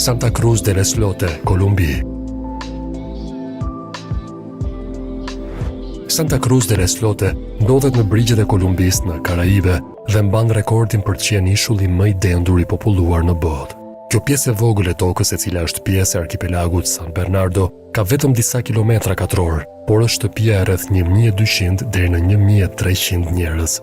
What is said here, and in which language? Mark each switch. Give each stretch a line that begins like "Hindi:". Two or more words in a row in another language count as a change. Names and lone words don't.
Albanian: Santa Cruz del Islote, Kolumbi. Santa Cruz del Islote ndodhet në brigjet e Kolumbisë në Karaibe dhe mban rekordin për të qenë ishulli më i dendur i populluar në botë. Kjo pjesë e vogël e tokës, e cila është pjesë e arkipelagut San Bernardo, ka vetëm disa kilometra katror, por është shtëpia e rreth 1200 deri në 1300 njerëz.